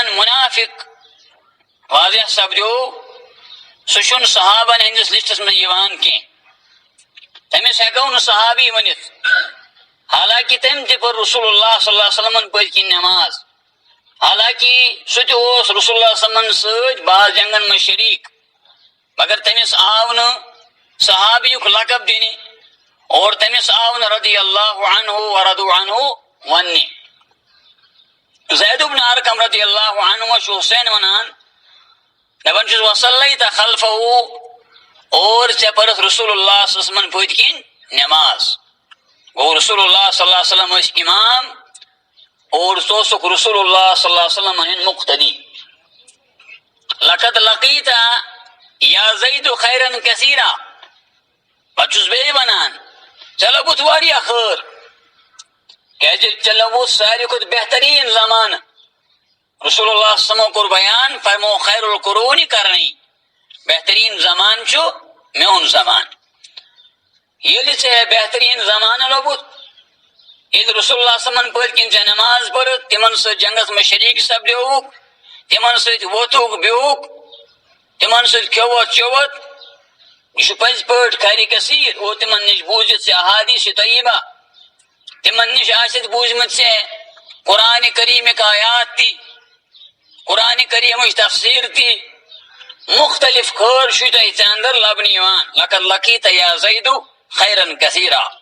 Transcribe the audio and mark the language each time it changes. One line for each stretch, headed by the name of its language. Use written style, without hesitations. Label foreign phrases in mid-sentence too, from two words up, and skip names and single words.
Kashmiri: منافق واضح سپدیو سُہ چھُنہٕ صحابن ہٕنٛدِس لسٹس منٛز یِوان کینٛہہ تٔمِس ہٮ۪کو نہٕ صحابی ؤنِتھ حالانکہ تٔمۍ تہِ پٔر رسول اللہ
Arabic: صلی اللہ علیہ وسلمن
Kashmiri: پٔتۍ کِنۍ نماز حالانکہ سُہ تہِ اوس رسول اللہ
Arabic: صلی اللہ علیہ وسلمن
Kashmiri: سۭتۍ بعض جنگن منٛز شریک مگر تٔمِس آو نہٕ صحابیُک لقب دِنہِ اور تٔمِس آو نہٕ
Arabic: رضی اللہ عنہ ورضوا عنہ
Kashmiri: وننہِ زید بن ارقم
Arabic: رضی اللہ عنہ
Kashmiri: چھُ حسین ونان دپان چھُس
Arabic: وصلیت خلفہ
Kashmiri: اور ژےٚ پٔرٕتھ رسول اللہ
Arabic: صلی اللہ علیہ وسلم
Kashmiri: پٔتۍ کِنۍ نماز گوٚو رسول اللہ
Arabic: صلی اللہ علیہ وسلم
Kashmiri: ٲسۍ امام اور ژٕ اوسُکھ رسول اللہ
Arabic: صلی اللہ علیہ وسلم
Kashmiri: ہٕنٛدۍ مقتدی
Arabic: لقد لقیت یا زید خیرا کثیرا
Kashmiri: پتہٕ چھُس بیٚیہِ ونان ژےٚ لوٚبُتھ واریاہ خیر کیازِ ژےٚ لوٚبُتھ ساروی کھۄتہٕ بہتریٖن زمانہٕ رسول اللہ
Arabic: صلی اللہ علیہ وسلم
Kashmiri: کوٚر بیان فرمو
Arabic: خیر القرون
Kashmiri: کرنی بہتریٖن زمانہٕ چھُ میون زمانہٕ ییٚلہِ ژےٚ بہتریٖن زمانہٕ لوٚبُتھ ییٚلہِ رسول اللہ صلی
Arabic: اللہ علیہ وسلم
Kashmiri: پٔتۍ کِنۍ ژےٚ نماز پٔرٕتھ تِمن سۭتۍ جنگس منٛز شریٖک سپدیوُکھ تِمن سۭتۍ ووتھُکھ بیوٗکھ تِمن سۭتۍ کھیووتھ چیووتھ یہ چھُ پٔزۍ پٲٹھۍ
Arabic: خیر کثیٖر
Kashmiri: اور تِمن نِش بوٗزِتھ ژےٚ احادیث طیبہ تِمن نِش آسِتھ بوٗزمٕتۍ ژےٚ قرآنِ کریٖمٕکۍ آیات تہِ قرآنِ کریٖمٕچ تفسیٖر تہِ مختلف خیر چھُے تۄہہِ ژےٚ اندر لبنہٕ یِوان
Arabic: لقد لقیت یا زید خیرا کثیرا